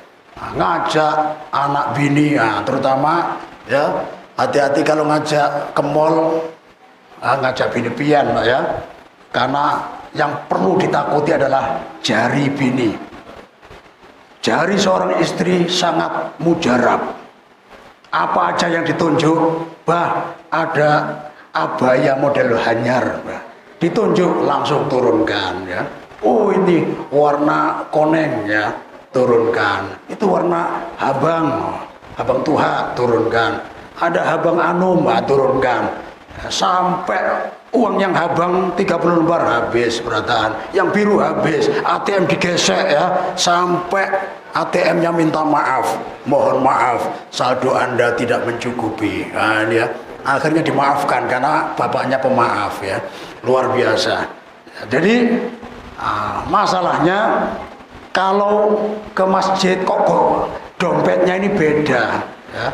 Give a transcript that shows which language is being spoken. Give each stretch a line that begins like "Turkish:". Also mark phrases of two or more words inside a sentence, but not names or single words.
Indonesian: Nah, ngajak anak bini, nah, terutama ya hati-hati kalau ngajak ke mall, ngajak bini pian ya, karena yang perlu ditakuti adalah jari bini. Jari seorang istri sangat mujarab. Apa aja yang ditunjuk, bah ada abaya model hanyar, bah. Ditunjuk langsung turunkan ya. Oh ini warna koneng ya, turunkan. Itu warna
Banjar: habang, habang tuha,
Indonesian: turunkan. Ada
Banjar: habang anum,
Indonesian: turunkan. Sampai uang yang habang 30 lembar habis berataan, yang biru habis, ATM digesek ya, sampai ATM-nya minta maaf, mohon maaf, saldo Anda tidak mencukupi. Nah, ini ya, akhirnya dimaafkan karena bapaknya pemaaf ya, luar biasa. Jadi masalahnya kalau ke masjid kok dompetnya ini beda ya.